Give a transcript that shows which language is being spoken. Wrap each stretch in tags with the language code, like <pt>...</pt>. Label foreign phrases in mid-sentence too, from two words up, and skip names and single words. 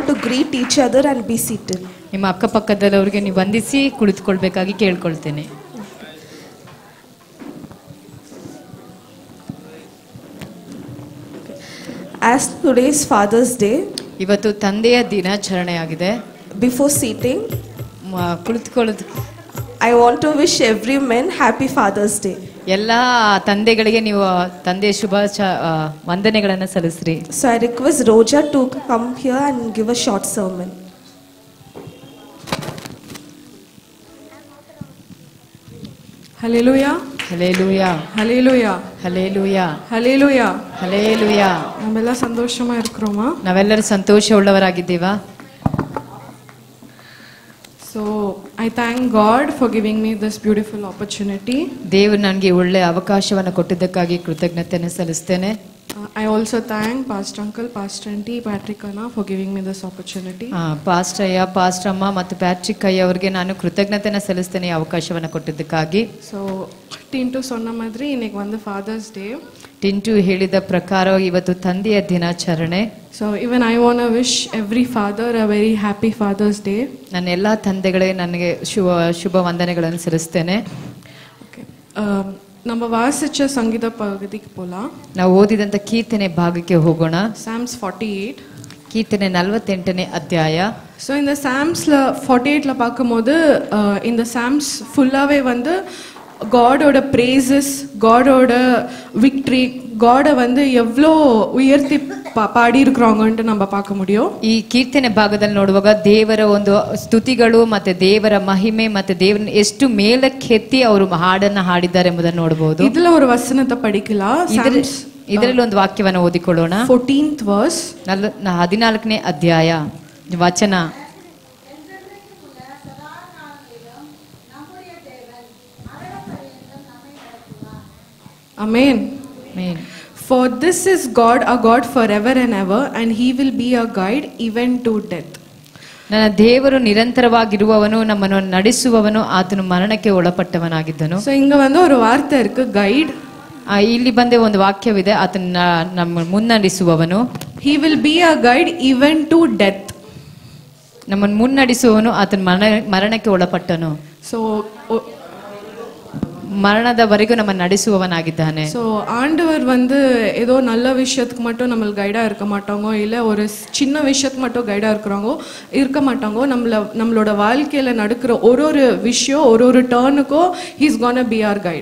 <en>greet each other and be seated.</en> <kn>ನಿಮ್ಮ ಅಕ್ಕಪಕ್ಕದವರಿಗೆ ನೀವು ವಂದಿಸಿ ಕುಳಿತುಕೊಳ್ಬೇಕಾಗಿ ಕೇಳ್ಕೊಳ್ತೇನೆ.</kn> <en>As today is Father's Day,</en> <kn>ಇವತ್ತು ತಂದೆಯ ದಿನಾಚರಣೆಯಾಗಿದೆ.</kn> <en>before seating,</en> <kn>ಕುಳಿತುಕೊಳ್ಳೋದು</kn> <en>I want to wish every man happy Father's Day.</en> <kn>ಎಲ್ಲ ತಂದೆಗಳಿಗೆ ನೀವು ತಂದೆಯ ವಂದನೆಗಳನ್ನು ಸಲ್ಲಿಸ್ರಿ.</kn> <en>So I request Roja to come here and give a short sermon. Hallelujah.</en> <kn>ಹಲ್ಲೆಲೂಯಾ</kn> <en>Hallelujah.</en> <kn>ಹಲ್ಲೆಲೂಯಾ</kn> <en>Hallelujah.</en> <kn>ಹಲ್ಲೆಲೂಯಾ.</kn> <ta>நாமெல்லாம் சந்தோஷமா இருக்கோமா.</ta> <kn>ನಾವೆಲ್ಲರೂ ಸಂತೋಷವುಳ್ಳವರಾಗಿದ್ದೀವಾ?</kn> <en>So I thank God for giving me this beautiful opportunity.</en> <kn>ದೇವರು ನನಗೆ ಒಳ್ಳೆ ಅವಕಾಶವನ್ನು ಕೊಟ್ಟಿದ್ದಕ್ಕಾಗಿ ಕೃತಜ್ಞತೆಯನ್ನು ಸಲ್ಲಿಸ್ತೇನೆ.</kn> <en>I also thank Pastor Uncle, Pastor Auntie, Patrick Anna for giving me this opportunity.</en> <kn>ಪಾಸ್ಟರ್ ಅಯ್ಯ, ಪಾಸ್ಟರ್ ಅಮ್ಮ ಮತ್ತು ಪ್ಯಾಟ್ರಿಕ್ ಅಯ್ಯ ಅವರಿಗೆ ನಾನು ಕೃತಜ್ಞತೆಯನ್ನು ಸಲ್ಲಿಸ್ತೇನೆ ಈ ಅವಕಾಶವನ್ನು ಕೊಟ್ಟಿದ್ದಕ್ಕಾಗಿ.</kn> <ta>So Tintu சொன்ன மாதிரி இன்னைக்கு வந்து Father's Day.</ta> <kn>ಟಿಂಟು ಹೇಳಿದ ಪ್ರಕಾರ ಇವತ್ತು ತಂದೆಯ ದಿನಾಚರಣೆ.</kn> <en>So even I want to wish every father a very happy Father's Day.</en> <kn>ನನ್ನ ಎಲ್ಲ ತಂದೆಗಳಿಗೆ ನನಗೆ ಶುಭ ವಂದನೆಗಳನ್ನು ಸಲ್ಲಿಸ್ತೇನೆ.</kn> <ta>Okay. நம்ம வாசிச்ச சங்கீத பகுதிக்கு போலாம்.</ta> <kn>ನಾವು ಓದಿದಂತ ಕೀರ್ತನೆ ಭಾಗಕ್ಕೆ ಹೋಗೋಣ.</kn> <en>Psalms 48.</en> <kn>ಕೀರ್ತನೆ 48ನೇ ಅಧ್ಯಾಯ.</kn> <ta>ஸோ இந்த சாம்ஸில் 48ல பார்க்கும்போது இந்த சாம்ஸ் ஃபுல்லாகவே வந்து</ta> <en>God's praises, God's victory,</en> <ta>காடை வந்து எவ்வளோ உயர்த்தி பாடியிருக்கிறாங்கன்ட்டு நம்ம பார்க்க முடியும்.</ta> <kn>ಈ ಕೀರ್ತನೆ ಭಾಗದಲ್ಲಿ ನೋಡುವಾಗ ದೇವರ ಒಂದು ಸ್ತುತಿಗಳು ಮತ್ತೆ ದೇವರ ಮಹಿಮೆ ಮತ್ತೆ ದೇವರನ್ನ ಎಷ್ಟು ಮೇಲಕ್ಕೆತ್ತಿ ಅವರು ಹಾಡನ್ನ ಹಾಡಿದ್ದಾರೆ ಎಂಬುದನ್ನು ನೋಡಬಹುದು.</kn> <ta>இதுல ஒரு வசனத்தை படிக்கலாம்.</ta> <kn>ಇದರಲ್ಲಿ ಒಂದು ವಾಕ್ಯವನ್ನು ಓದಿಕೊಳ್ಳೋಣ.</kn> <en>14th verse.</en> <kn>14ನೇ ಅಧ್ಯಾಯ ವಚನ.</kn> <en>Amen. Amen. For this is God, a God forever and ever, and He will be a guide even to death.</en> <kn>ನನ್ನ ದೇವರು ನಿರಂತರವಾಗಿರುವವನು, ನಮ್ಮನ್ನು ನಡೆಸುವವನು, ಆತನು ಮರಣಕ್ಕೆ ಒಳಪಟ್ಟವನಾಗಿದ್ದನು.</kn> <ta>ஸோ இங்க வந்து ஒரு வார்த்தை இருக்கு, ಗೈಡ್.</ta> <kn>ಇಲ್ಲಿ ಬಂದೆ ಒಂದು ವಾಕ್ಯವಿದೆ, ಆತನ ನಮ್ಮ ಮುನ್ನಡೆಸುವವನು.</kn> <en>He will be a guide even to death.</en> <kn>ನಮ್ಮನ್ನು ಮುನ್ನಡೆಸುವವನು, ಆತನ ಮರಣಕ್ಕೆ ಒಳಪಟ್ಟನು. ಸೊ</kn> <ta>மரணதவரைக்கும் நம்ம ನಡೆಸುವವನಾಗಿದ್ದಾನೆ. ஸோ ஆண்டவர் வந்து ஏதோ நல்ல விஷயத்துக்கு மட்டும் நம்ம கைடாக இருக்க மாட்டாங்க, இல்லை ஒரு சின்ன விஷயத்துக்கு மட்டும் கைடாக இருக்க மாட்டாங்க. நம்மளோட வாழ்க்கையில் நடக்கிற ஒரு விஷயம், ஒரு டர்னுக்கும்</ta> <en>he's gonna be our guide.</en>